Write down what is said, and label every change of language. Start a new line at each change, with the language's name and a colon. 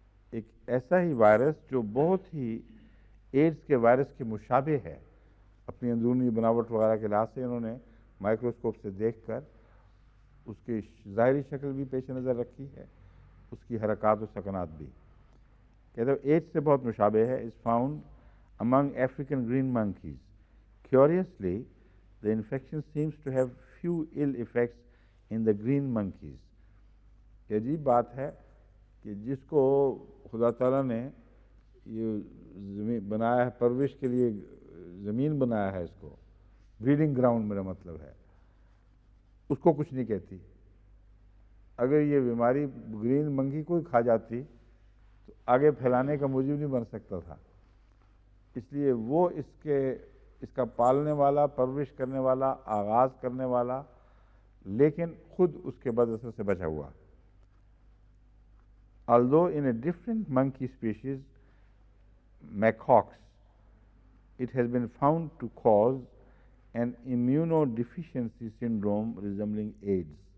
Urdu: ایک ایسا ہی وائرس جو بہت ہی ایڈز کے وائرس کے مشابہ ہے، اپنی اندرونی بناوٹ وغیرہ کے لحاظ سے انہوں نے مائکروسکوپ سے دیکھ کر اس کی ظاہری شکل بھی پیش نظر رکھی ہے، اس کی حرکات و سکنات بھی، کہتے ہیں ایڈز سے بہت مشابہ ہے۔ is found among African green monkeys.
English: Curiously, the infection seems to have few ill effects in the green monkeys.
Urdu: یہ عجیب بات ہے کہ جس کو خدا تعالیٰ نے یہ بنایا ہے، پرورش کے لیے زمین بنایا ہے، اس کو بریڈنگ گراؤنڈ میرا مطلب ہے، اس کو کچھ نہیں کہتی۔ اگر یہ بیماری گرین منکی کو ہی کھا جاتی تو آگے پھیلانے کا موجب نہیں بن سکتا تھا، اس لیے وہ اس کا پالنے والا، پرورش کرنے والا، آغاز کرنے والا، لیکن خود اس کے بد اثر سے بچا ہوا۔ Although in a different monkey species, macaques, it has been found to cause an immunodeficiency syndrome resembling AIDS.